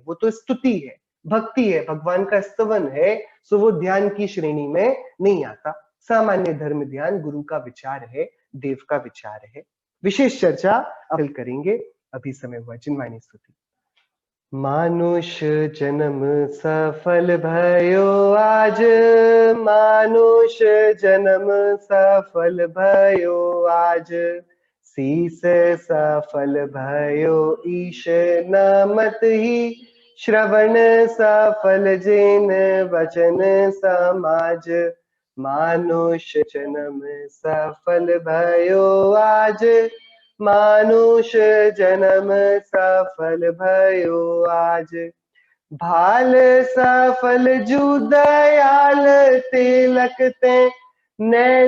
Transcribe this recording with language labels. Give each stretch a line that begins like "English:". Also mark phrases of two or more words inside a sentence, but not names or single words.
Hindi: वो तो स्तुति है, भक्ति है, भगवान का स्तवन है, सो वो ध्यान की श्रेणी में नहीं आता। सामान्य धर्म ध्यान गुरु का विचार है, देव का विचार है। विशेष चर्चा अब करेंगे। अभी समय हुआ जिनवाणी स्तुति। मानुष जन्म सफल भयो आज, मानुष जन्म सफल भयो आज, शीस सफल भयो ईश नमत ही, श्रवण सफल जिन वचन समाज, मानुष जन्म सफल भयो आज, मानुष जन्म सफल भयो आज, भाल सफल जू दयाल तिलक ते, नैन